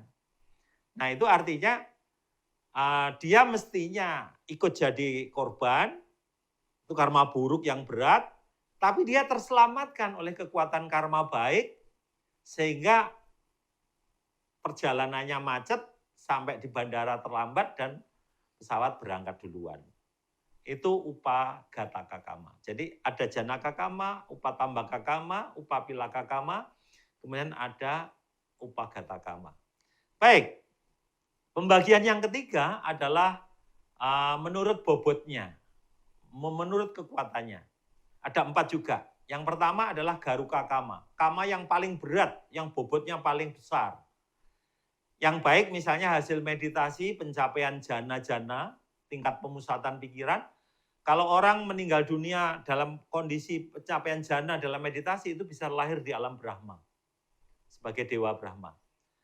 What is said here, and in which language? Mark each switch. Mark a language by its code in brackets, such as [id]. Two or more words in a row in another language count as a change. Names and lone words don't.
[id] Nah, itu artinya dia mestinya ikut jadi korban, itu karma buruk yang berat, tapi dia terselamatkan oleh kekuatan karma baik, sehingga perjalanannya macet, sampai di bandara terlambat dan pesawat berangkat duluan. Itu [pi] upagataka kama. [id] Jadi ada [pi] janaka kama, upatambaka kama, upapilaka kama, [id] kemudian ada [pi] upagataka kama. [id] Baik, pembagian yang ketiga adalah menurut bobotnya, menurut kekuatannya. Ada 4 juga. Yang pertama adalah [pi] garuka kama, [id] kama yang paling berat, yang bobotnya paling besar. Yang baik misalnya hasil meditasi, pencapaian jana-jana, tingkat pemusatan pikiran. Kalau orang meninggal dunia dalam kondisi pencapaian jana dalam meditasi, itu bisa lahir di alam Brahma sebagai Dewa Brahma.